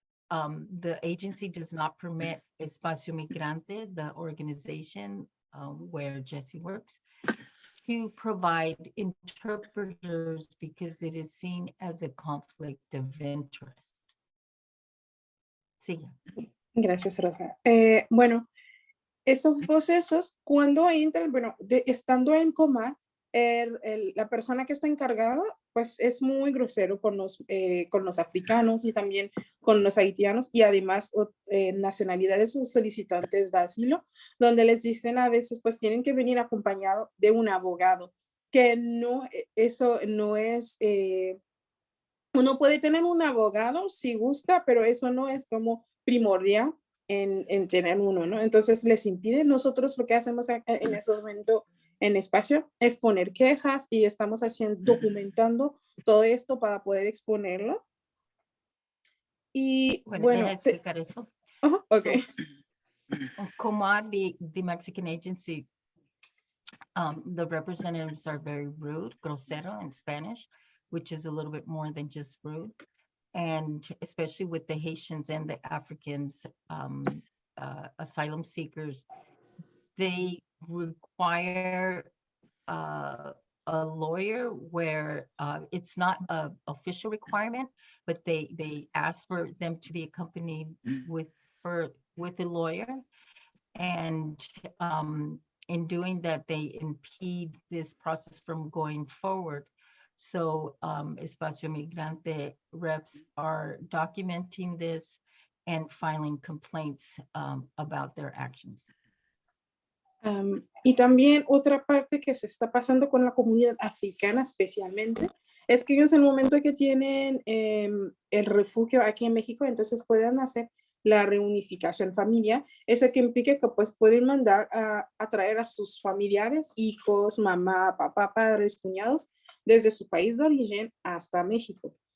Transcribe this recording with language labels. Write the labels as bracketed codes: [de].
[en] The agency does not permit Espacio Migrante, the organization where Jesse works, to provide interpreters because it is seen as a conflict of interest. [es] Sí. Gracias, Rosa. Bueno, esos procesos, cuando entran, bueno, estando en coma, la persona que está encargada, pues es muy grosero con los africanos y también con los haitianos y además nacionalidades o solicitantes de asilo, donde les dicen a veces, pues tienen que venir acompañado de un abogado, que no, eso no es, uno puede tener un abogado si gusta, pero eso no es como primordial en tener uno, ¿no? Entonces les impide. Nosotros lo que hacemos en ese momento en espacio es poner quejas y estamos documentando todo esto para poder exponerlo. Y Bueno, bueno, deja explicar eso. [en] okay. So, Comar, the Mexican agency, the representatives are very rude, grosero in Spanish, which is a little bit more than just rude. And especially with the Haitians and the Africans, asylum seekers, they require a lawyer where it's not an official requirement, but they ask for them to be accompanied with a lawyer. And in doing that, they impede this process from going forward. So Espacio Migrante reps are documenting this and filing complaints about their actions. [es] Y también otra parte que se está pasando con la comunidad africana especialmente, es que ellos en el momento que tienen el refugio aquí en México, entonces pueden hacer la reunificación familiar, eso que implica que pues pueden mandar a traer a sus familiares, hijos, mamá, papá, padres, cuñados, desde su país de origen hasta México.